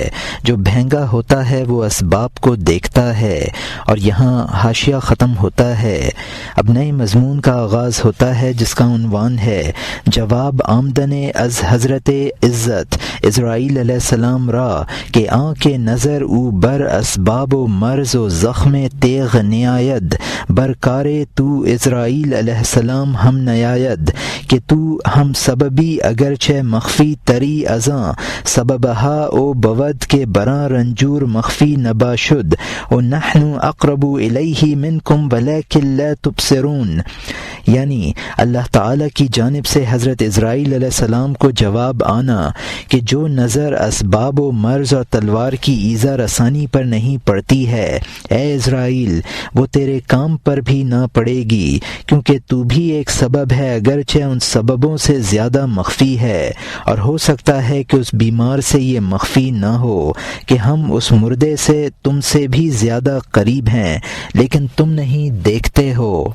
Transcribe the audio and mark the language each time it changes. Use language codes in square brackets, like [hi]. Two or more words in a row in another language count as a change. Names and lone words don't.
[ur] جو بھینگا ہوتا ہے وہ اسباب کو دیکھتا ہے۔ اور یہاں حاشیہ ختم ہوتا ہے۔ اب نئے مضمون کا آغاز ہوتا ہے جس کا عنوان ہے [fa] جواب آمدن از حضرت عزت اسرائیل علیہ السلام را کہ آن کے نظر او بر اسباب و مرض و زخم تیغ نیاید بر کار تو اسرائیل علیہ السلام ہم نیاید کہ تو ہم سببی اگرچہ مخفی تری ازاں سببہا او بود کے براں رنجور مخفی نبا شد [ar] و نحن اقرب الیہ منکم ولیکن لا تبصرون، [ur] یعنی اللہ تعالیٰ کی جانب سے حضرت اسرائیل علیہ السلام کو جواب آنا کہ جو نظر اسباب و مرض اور تلوار کی ایذا رسانی پر نہیں پڑتی ہے، اے اسرائیل وہ تیرے کام پر بھی نہ پڑے گی، کیونکہ تو بھی ایک سبب ہے اگرچہ ان سببوں سے زیادہ مخفی ہے، اور ہو سکتا ہے کہ اس بیمار سے یہ مخفی نہ ہو کہ ہم اس مردے سے تم سے بھی زیادہ قریب ہیں لیکن تم نہیں دیکھتے ہو۔